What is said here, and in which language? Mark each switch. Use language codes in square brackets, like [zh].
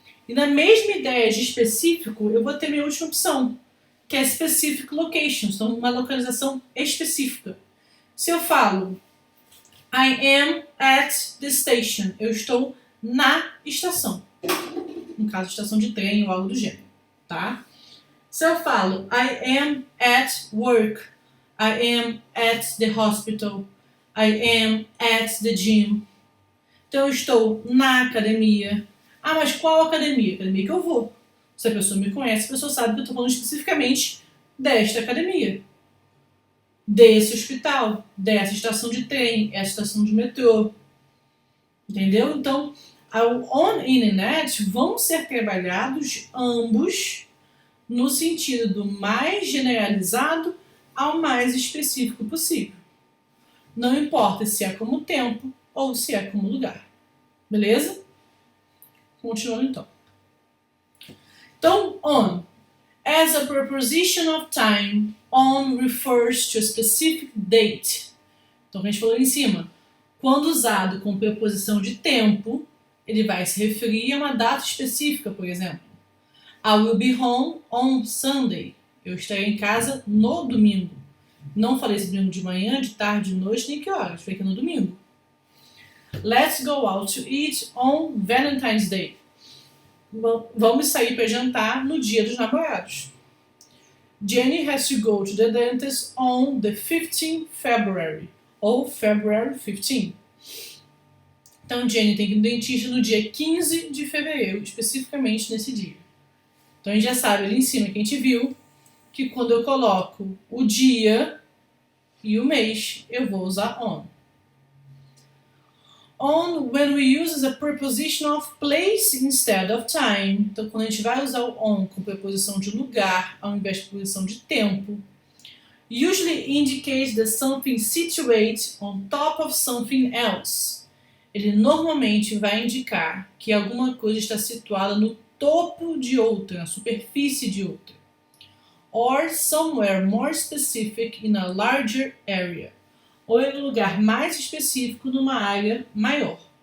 [pt] E na mesma ideia de específico, eu vou ter minha última opção, que é specific locations, então uma localização específica. Se eu falo [en] I am at the station, [pt] eu estou na estação. No caso, estação de trem ou algo do gênero, tá? Se eu falo [en] I am at work, I am at the hospital, I am at the gym. [pt] Então eu estou na academia. Mas qual academia? Academia que eu vou. Se a pessoa me conhece, a pessoa sabe que eu estou falando especificamente desta academia, desse hospital, dessa estação de trem, essa estação de metrô. Entendeu? Então, o on, in e at vão ser trabalhados ambos no sentido do mais generalizado ao mais específico possível. Não importa se é como tempo ou se é como lugar. Beleza? Continuando então. [en] Então, on. As a preposition of time, On refers to a specific date. [pt] Então, como a gente falou ali em cima, quando usado com preposição de tempo, ele vai se referir a uma data específica, por exemplo. [en] I will be home on Sunday. [pt] Eu estarei em casa no domingo. Não falei se domingo de manhã, de tarde, de noite, nem que horas. Falei que é no domingo. [en] Let's go out to eat on Valentine's Day. [pt] Vamos sair para jantar no dia dos namorados. [en] Jenny has to go to the dentist on the 15th February. [pt] Ou [en] February 15. [pt] Então, Jenny tem que ir no dentista no dia 15 de fevereiro, especificamente nesse dia. Então, a gente já sabe ali em cima que a gente viu que quando eu coloco o dia e o mês, eu vou usar on. [en] On, when we use as a preposition of place instead of time. [pt] Então, quando a gente vai usar o on com preposição de lugar ao invés de preposição de tempo, [en] usually indicates that something situated on top of something else. [pt] Ele normalmente vai indicar que alguma coisa está situada no topo de outra, na superfície de outra. [en] Or somewhere more specific in a larger area. [pt] Ou em um lugar mais específico numa área maior.